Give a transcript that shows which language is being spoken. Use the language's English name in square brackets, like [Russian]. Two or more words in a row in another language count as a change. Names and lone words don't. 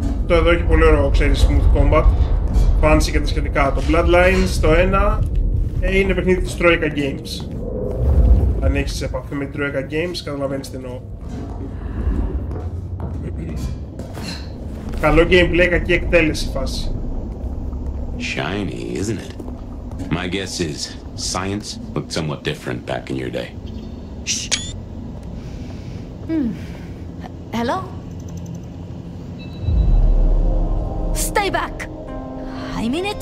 [Greek] Το εδώ έχει πολύ ωραίο, ξέρεις, [English] smooth combat, [Greek] fancy και τα σχετικά. Το Bloodlines, το ένα, είναι παιχνίδι της Troika Games. Αν έχεις επαφή με την Troika Games, καταλαβαίνεις τι εννοώ. Καλό gameplay, κακή εκτέλεση φάση. [English] Shiny, isn't it? My guess is science looked somewhat different back in your day. Shh. Hello? Stay back! I mean it.